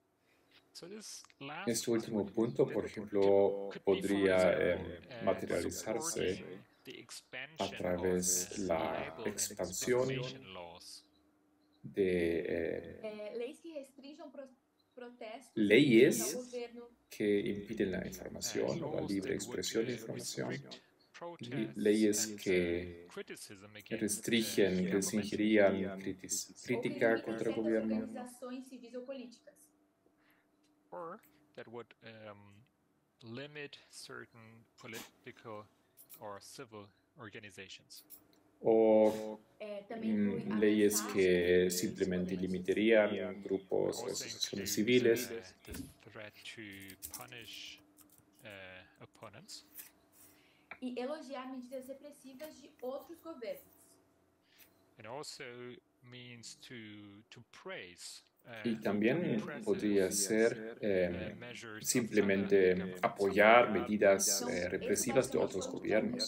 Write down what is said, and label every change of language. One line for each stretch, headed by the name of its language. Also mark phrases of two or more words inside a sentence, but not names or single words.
Spanish: Este último punto, por ejemplo, podría materializarse a través de la expansión de
Portuguese: leis que restringam protestos
Spanish: leyes
Portuguese: ao governo,
Spanish: que impiden la información o la libre expresión de información, y leyes que restringirían crítica contra el gobierno
Portuguese: organizações civis ou políticas.
English: Or that would limit certain political or civil organizations.
Spanish: o leyes que simplemente limitarían grupos o asociaciones civiles
English: The threat to punish opponents.
Portuguese: E elogiar medidas repressivas de outros governos.
English: It also means to praise
Spanish: y también podría ser simplemente apoyar medidas represivas de otros gobiernos.